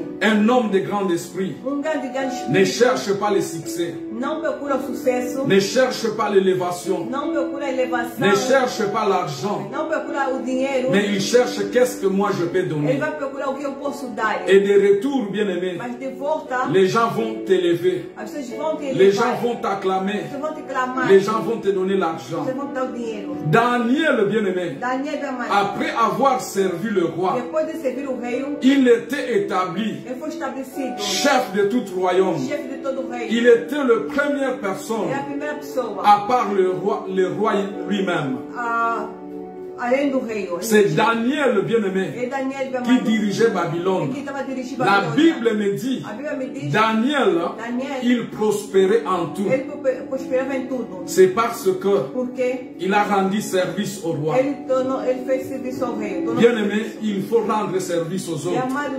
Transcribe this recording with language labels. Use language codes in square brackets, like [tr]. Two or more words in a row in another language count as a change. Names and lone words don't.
[fr] Un homme de grand esprit [pt] grande espírito. [fr] Ne cherche pas le succès. [pt] Não procura o sucesso. [fr] Ne cherche pas l'élévation. [pt] Não procura a elevação. [fr] Ne cherche pas l'argent. [pt] Não procura o dinheiro. [fr] Mais il cherche qu'est-ce que moi je peux donner. [pt] Ele vai procurar o que eu posso dar. [fr] Et de retour, bien-aimé, [pt] Mas de volta, [fr] les gens vont t'élever. [pt] As pessoas vão te elevar. [fr] Les gens vont t'acclamer. [pt] As pessoas vão te clamar. [fr] Les gens vont te donner l'argent. [pt] As pessoas vão te dar o dinheiro. [fr] Daniel, bien-aimé, Daniel, après avoir servi le roi, [pt] depois de servir o rei, [fr] il était établi [pt] ele foi estabelecido [fr] chef de tout royaume. [pt] chefe de todo o rei. [fr] Il était la première personne [pt] É a primeira pessoa. [fr] à part le roi lui-même. [pt] Além do rei. [fr] C'est Daniel, bien-aimé, qui dirigeait Babylone. La Bible me dit, Daniel, il prospérait en tout. C'est parce que il a rendu service au roi. Bien-aimé, il faut rendre service aux autres.